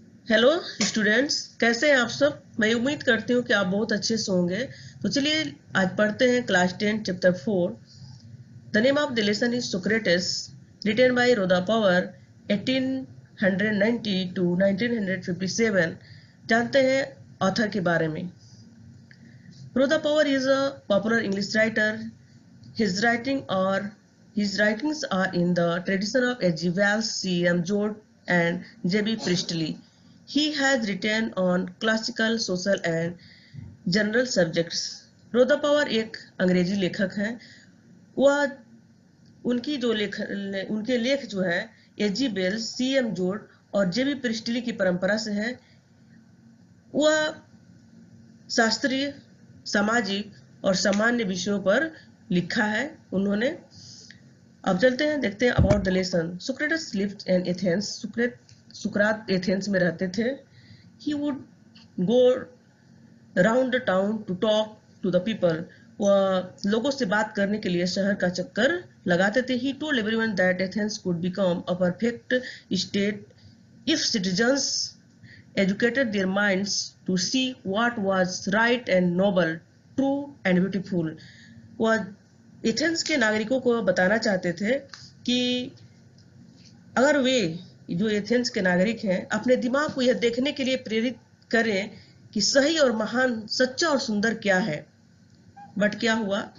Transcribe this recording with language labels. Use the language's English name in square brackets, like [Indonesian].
[Hindi] Hello students, कैसे हैं आप सब। मैं उम्मीद करती हूँ कि आप बहुत अच्छे से होंगे। तो चलिए आज पढ़ते हैं [English] Class 10 chapter 4। The name of the lesson is Socrates, written by Rhoda Power 1890 to 1957। [Hindi] जानते हैं ऑथर के बारे में। [English] Rhoda Power is a popular English writer. His his writings are in the tradition of H.G. Wells, C.M. Joad, and J.B. Priestley. He has written on classical, social and general subjects. [Hindi] रोदा power एक अंग्रेजी लेखक हैं। वह उनकी जो लेख उनके लेख जो है H G bells, C M जोड और जेबी प्रिस्टली की परंपरा से है। वह शास्त्रीय, सामाजिक और सामान्य विषयों पर लिखा है उन्होंने। अब चलते हैं, देखते हैं [English] About the lesson. Socrates lived in Athens. [Hindi] Sukrat Athens में रहते थे। [English] He would go round the town to talk to the people. [Hindi] वह लोगों से बात करने के लिए शहर का चक्कर लगाते थे। [English] He told everyone that Athens could become a perfect state if citizens educated their minds to see what was right and noble, true and beautiful। [Hindi] वह एथेंस के नागरिकों को बताना चाहते थे कि अगर वे जो एथेंस के नागरिक हैं अपने दिमाग को यह देखने के लिए प्रेरित करें कि सही और महान, सच्चा और सुंदर क्या है। बट क्या हुआ?